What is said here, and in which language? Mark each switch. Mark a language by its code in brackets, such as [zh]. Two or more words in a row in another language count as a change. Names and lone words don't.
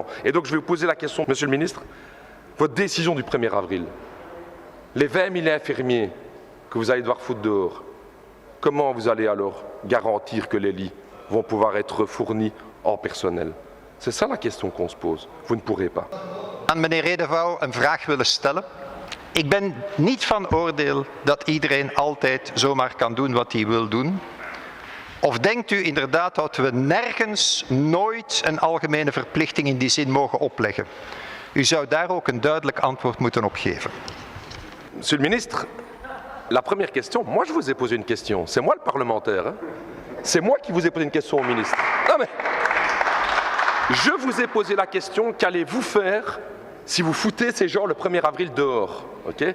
[fr] Et donc je vais vous poser la question, monsieur le ministre, votre décision du 1er avril, les 20 000 infirmiers que vous allez devoir foutre dehors, comment vous allez alors garantir que les lits vont pouvoir être fournis en personnel? C'est ça la question qu'on se pose. Vous ne pourrez pas. [nl] Aan meneer Redevouw een vraag willen stellen. Ik ben niet van oordeel dat iedereen altijd zomaar kan doen wat hij wil doen. Of denkt u inderdaad dat we nergens nooit een algemene verplichting in die zin mogen opleggen? U zou daar ook een duidelijk antwoord moeten op geven. [fr] Monsieur le ministre, la première question, moi je vous ai posé une question. C'est moi le parlementaire. Hein? C'est moi qui vous ai posé une question au ministre. Non mais, je vous ai posé la question, qu'allez-vous faire si vous foutez ces gens le 1er avril dehors, okay?